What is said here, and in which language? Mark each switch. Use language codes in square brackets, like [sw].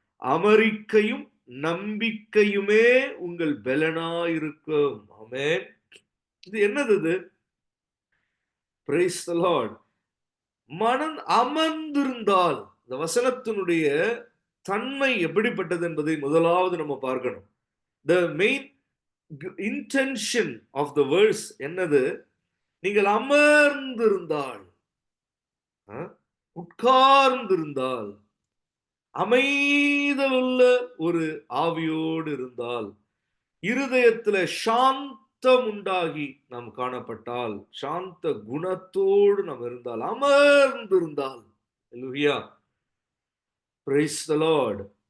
[ta] அமெரிக்கையும் நம்பிக்கையுமே உங்கள் பலனாயிருக்கும். ஆமென். இது என்னது இது? [en] Praise the Lord. [ta] மனம் அமர்ந்திருந்தால் இந்த வசனத்தினுடைய தன்மை எப்படிப்பட்டது என்பதை முதலாவது நம்ம பார்க்கணும். [en] The main intention of the verse என்னது? [ta] நீங்கள் அமர்ந்திருந்தால், உட்கார்ந்திருந்தால், அமைதலுள்ள ஒரு ஆவியோடு இருந்தால், இருதயத்துல சாந்தம் உண்டாகி நாம் காணப்பட்டால், சாந்த குணத்தோடு நாம் இருந்தால், அமர்ந்திருந்தால். அல்லேலூயா. [en] Praise the Lord.